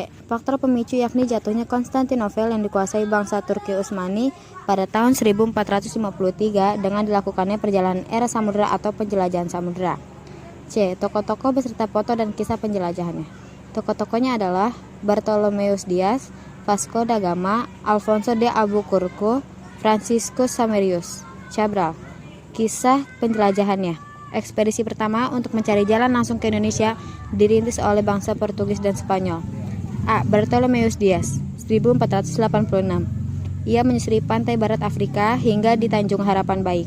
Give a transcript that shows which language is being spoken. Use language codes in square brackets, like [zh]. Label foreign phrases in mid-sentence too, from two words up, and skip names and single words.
[id] Faktor pemicu yakni jatuhnya Konstantinopel yang dikuasai bangsa Turki Utsmani pada tahun 1453 dengan dilakukannya perjalanan era samudera atau penjelajahan samudera. C. Tokoh-tokoh beserta foto dan kisah penjelajahannya. Tokoh-tokohnya adalah Bartolomeus Dias, Vasco da Gama, Alfonso de Albuquerque, Franciscus Samarius Cabral. Kisah penjelajahannya. Ekspedisi pertama untuk mencari jalan langsung ke Indonesia dirintis oleh bangsa Portugis dan Spanyol. A. Bartolomeus Dias, 1486. Ia menyusuri pantai barat Afrika hingga di Tanjung Harapan Baik.